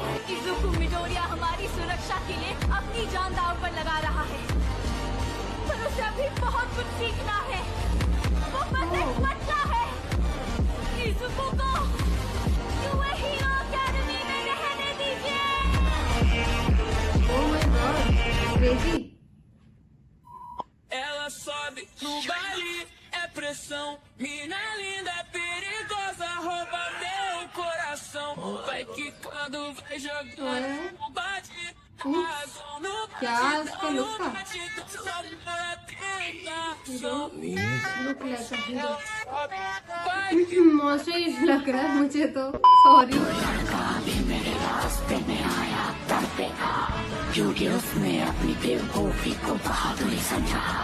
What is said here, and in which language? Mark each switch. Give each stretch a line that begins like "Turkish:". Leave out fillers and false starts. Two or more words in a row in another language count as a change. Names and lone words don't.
Hindi: इजुको मिडोरिया हमारी सुरक्षा के लिए अपनी जान दांव पर लगा रहा है, पर उसे अभी बहुत कुछ सीखना है। वो बस एक बच्चा है। इजुको को यूए हीरो एकेडमी में रहने दीजिए।
English: Oh my God, crazy.
Portuguese: Ela sobe no baile, é pressão. Mina linda, perigosa, rouba meu coração. Vai quicando, vai jogando, bate.
Hindi: क्या इसका लुक था?
English: look like hero monster
Hindi: लग रहा है मुझे तो। सॉरी। क्योंकि उसने अपनी बेवकूफी को बहादुरी समझा।